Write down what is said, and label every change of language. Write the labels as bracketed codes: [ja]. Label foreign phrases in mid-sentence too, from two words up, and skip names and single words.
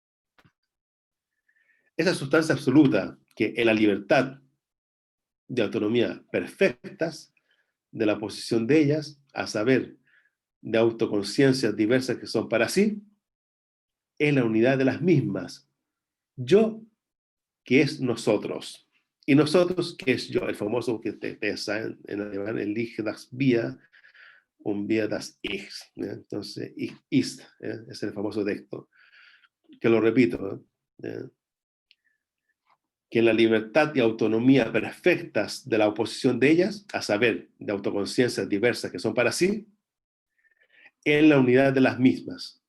[es] Esa sustancia absoluta que en la libertad de autonomía perfectas de la posición de ellas, a saber, de autoconciencias diversas que son para sí, es la unidad de las mismas. Yo, que es nosotros, y nosotros, que es yo, el famoso que ustedes saben en alemán, el [de] Ich das Wir, un Wir das Ich, [es] ¿eh? Entonces, [de] Ich ist, [es] es el famoso texto, que lo repito, ¿eh? que en la libertad y autonomía perfectas de la oposición de ellas, a saber, de autoconciencias diversas que son para sí, en la unidad de las mismas.